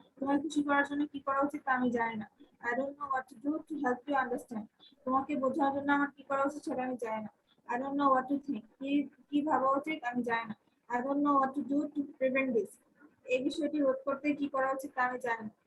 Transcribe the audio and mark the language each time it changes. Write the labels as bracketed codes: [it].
[bn] তোমার খুশি করার জন্য কি করা উচিত তা আমি জানি না। [en] I don't know what to do to help you understand. [bn] তোমাকে বোঝার জন্য আমার কি করা উচিত সেটা আমি জানি না। [en] I don't know what to think. [bn] কি ভাবা উচিত আমি জানি না। [en] I don't know what to do to prevent this. [bn] এই বিষয়টি রোধ করতে কি করা উচিত তা আমি জানি না।